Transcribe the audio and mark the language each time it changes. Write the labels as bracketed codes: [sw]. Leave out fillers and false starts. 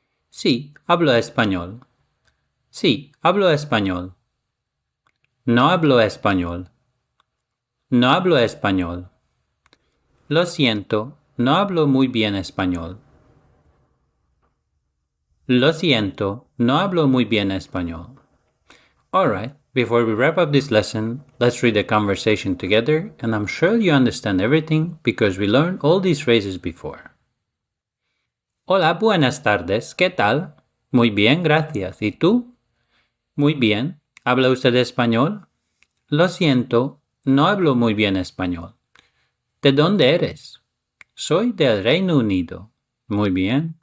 [es] Sí, hablo español. Sí, hablo español. No hablo español. No hablo español. Lo siento, no hablo muy bien español. Lo siento, no hablo muy bien español. [en] Alright, before we wrap up this lesson, let's read the conversation together, and I'm sure you understand everything because we learned all these phrases before. [es] Hola, buenas tardes, ¿qué tal? Muy bien, gracias. ¿Y tú? Muy bien. ¿Habla usted español? Lo siento, no hablo muy bien español. ¿De dónde eres? Soy del Reino Unido. Muy bien.